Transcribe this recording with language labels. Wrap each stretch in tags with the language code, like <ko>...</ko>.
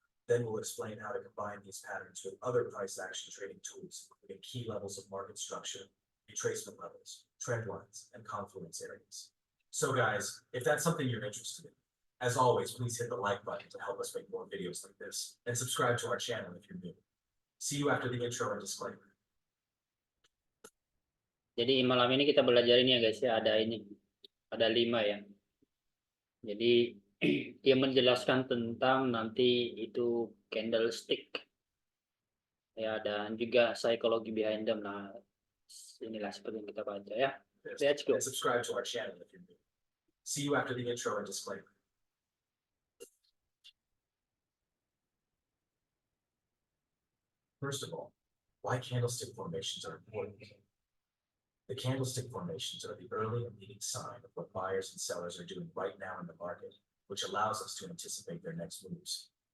<en>Then we'll explain how to combine these patterns with other price action trading tools, including key levels of market structure, retracement levels, trend lines, and confluence areas. So guys, if that's something you're interested in, as always, please hit the like button to help us make more videos like this, and subscribe to our channel if you're new. See you after the intro and disclaimer.</en> <id>Jadi malam ini kita belajar ini ya guys ya, ada 5 ya. Jadi dia menjelaskan tentang nanti itu candlestick ya, dan juga psikologi</id> <en>behind them.</en> <id>Nah, inilah seperti yang kita baca ya.</id> <en>Let's go. And subscribe to our channel if you're new. See you after the intro and disclaimer. First of all, why candlestick formations are important. The candlestick formations are the early and leading sign of what buyers and sellers are doing right now in the market, which allows us to anticipate their next moves.</en>